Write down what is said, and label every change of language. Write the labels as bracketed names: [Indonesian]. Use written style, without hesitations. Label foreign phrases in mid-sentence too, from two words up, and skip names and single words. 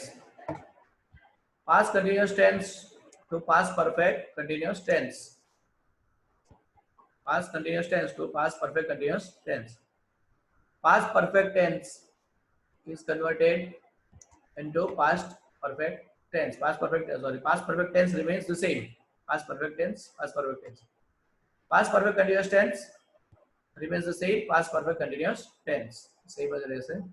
[English] Past continuous tense to past perfect continuous tense. Past continuous tense to past perfect continuous tense. Past perfect tense is converted into past perfect tense. Past perfect tense remains the same. Past perfect tense, past perfect tense. Past perfect continuous tense remains the same. Past perfect continuous tense. Same as it is.